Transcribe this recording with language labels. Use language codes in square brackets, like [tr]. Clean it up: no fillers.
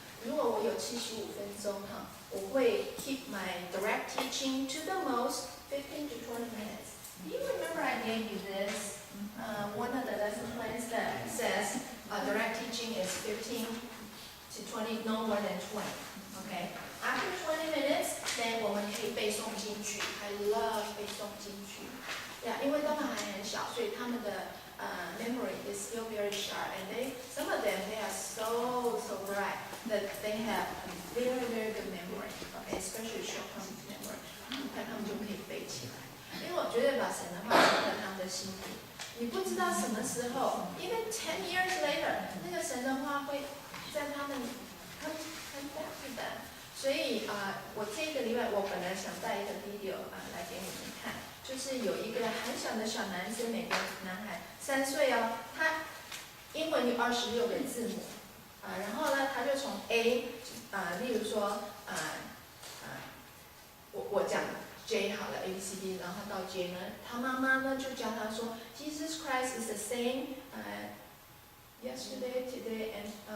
[zh] 如果我有75分钟哈，我会 [en] keep my direct teaching to the most 15 to 20 minutes. Do you remember I gave you this? One of the lesson plans that says direct teaching is 15 to 20, no more than 20. Okay. After 20 minutes, [zh] then 我们可以背诵金句。 [en] I love [zh] 背诵金句。 [en] Yeah, [zh] 因为他们还很小，所以他们的 [en] memory is still very sharp, and some of them they are so bright that they have very, very good memory. Okay, especially short-term memory. [zh] 看他们就可以背起来。因为我觉得把神的话放在他们的心里，你不知道什么时候 ， [en] even 10 years later， [zh] 那个神的话会在他们 [en] come back to them。 [zh] 所以我这个礼拜我本来想带一个 video 来给你们看，就是有一个很小的小男生，美国男孩，3岁哦，他英文有26个字母，然后呢，他就从 A，例如说我讲 J 好了 ABCD， 然后到 J 呢，他妈妈呢就教他说 [en] Jesus Christ is the same yesterday, today and